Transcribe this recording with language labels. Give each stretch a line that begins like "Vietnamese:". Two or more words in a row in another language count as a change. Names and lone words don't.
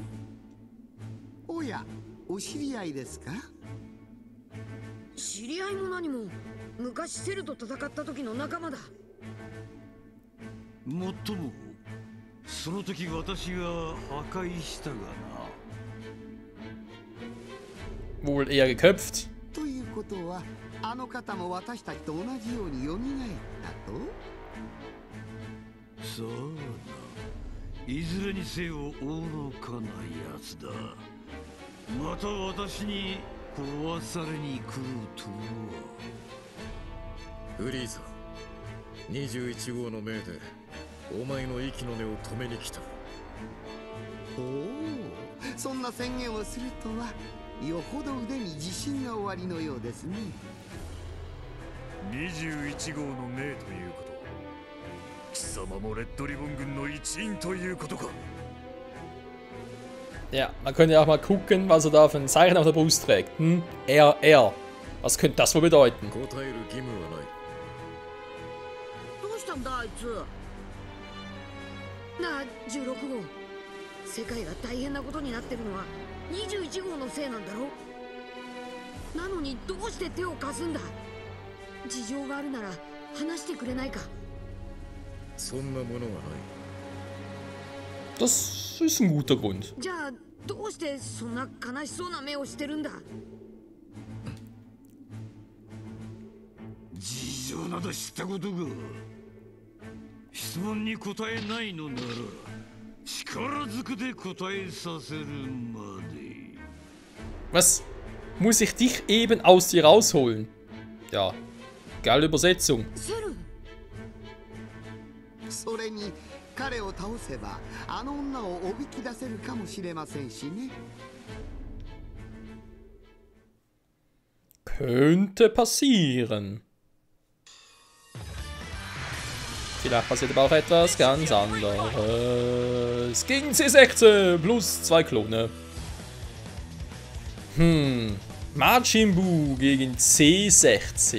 Japanese: おや、お知り合いですか？知り合いも何も昔セルと戦った時の仲間だ。もっともその時私が破壊したがな。
German: Wohl eher geköpft.
Japanese: ということは、あの方も私たちと同じように蘇ったと？さあな、いずれにせよ愚かなやつだ。また私に壊されに来るとは。フリーザ、21号の命でお前の息の根を止めに来た。おお、そんな宣言をするとは。よほど腕に自信がおありのようですね。 21号の命ということ。貴様もレッドリボン軍の一員ということか。
German: Ja, man könnte ja auch mal gucken, was er da für ein Zeichen auf der Brust trägt. RR. Was könnte das wohl bedeuten?
Japanese: 答える義務はない。どうしたんだあいつ。なあ16号。世界が大変なことになってるのは。 21号のせいなんだろ。なのにどうして手を貸すんだ。事情があるなら話してくれないか。そんなものはない。
German: Das ist ein guter Grund.
Japanese: じゃあどうしてそんな悲しそうな目をしてるんだ。事情など知ったことが。質問に答えないのなら。力ずくで答えさせるまで。
German: Was? Muss ich dich eben aus dir rausholen? Ja, geile Übersetzung.
Japanese: それに彼を倒せばあの女をおびき出せるかもしれませんしね。
German: Könnte passieren. Vielleicht passiert aber auch etwas ganz anderes. Gegen C16 plus 2 Klone. Majin Buu gegen C16.